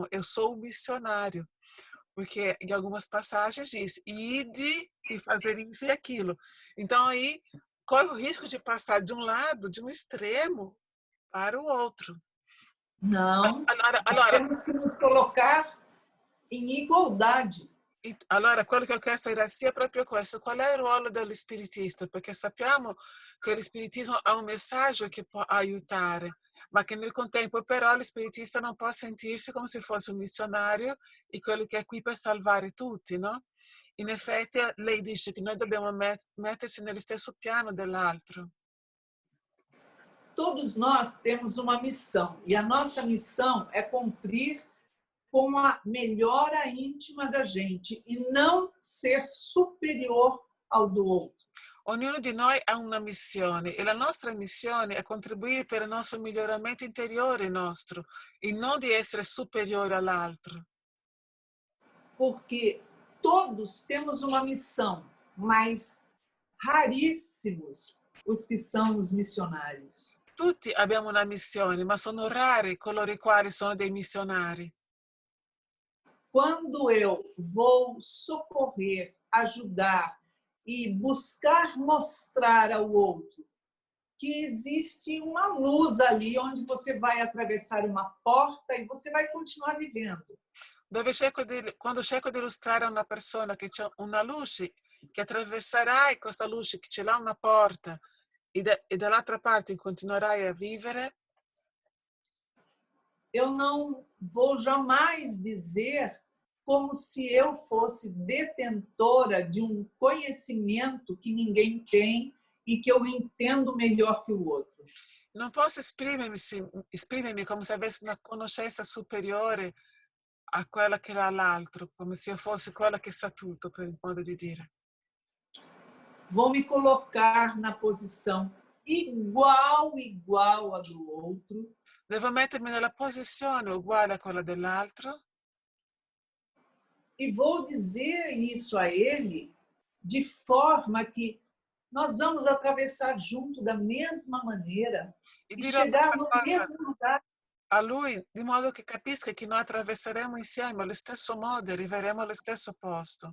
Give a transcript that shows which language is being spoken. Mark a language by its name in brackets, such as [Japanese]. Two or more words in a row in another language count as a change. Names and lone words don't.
[Portuguese] Eu sou o missionário, porque em algumas passagens diz, ide e fazer isso e aquilo. Então, aí, corre o risco de passar de um lado, de um extremo, para o outro. Não, nós [Italian] Allora, [Portuguese] temos que nos colocar em igualdade. [Italian] allora, quello che ho chiesto era sia proprio questo, qual è il ruolo dello spiritista? Perché sappiamo che lo spiritismo ha un messaggio che può aiutare, ma che nel contempo però lo spiritista non può sentirsi come se fosse un missionario e quello che è qui per salvare tutti, no? In effetti lei dice che noi dobbiamo mettersi nello stesso piano dell'altro. [Portuguese] Todos nós temos uma missão, e a nossa missão é cumprir com a melhora íntima da gente e não ser superior ao do outro. [Italian] Ognuno di noi ha una missione e la nostra missione è contribuire per il nostro miglioramento interiore nostro e non di essere superiore all'altro. [Portuguese] Porque todos temos uma missão, mas raríssimos os que são os missionários. [Italian] Tutti abbiamo una missione, ma sono rari coloro i quali sono dei missionari. [Portuguese] Quando eu vou socorrer, ajudar e buscar mostrar ao outro que existe uma luz ali onde você vai atravessar uma porta e você vai continuar vivendo. [Italian] Quando cerco di illustrare a una persona che c'è una luce che attraverserai questa luce, che ce l'ha una porta e dall'altra parte continuerai a vivere, [Portuguese] eu não vou jamais dizer como se eu fosse detentora de um conhecimento que ninguém tem e que eu entendo melhor que o outro. [Italian] non posso esprimermi come se avessi una conoscenza superiore a quella che ha l'altro, come se io fossi quella che sa tutto, per il modo di dire. [Portuguese] Vou me colocar na posição igual a do outro. [Italian] Devo mettermi nella posizione uguale a quella dell'altro [Portuguese] e vou dizer isso a ele de forma que nós vamos atravessar junto da mesma maneira e chegar no mesmo lugar. [Italian] A lui, di modo che capisca che noi attraverseremo insieme allo stesso modo e arriveremo allo stesso posto.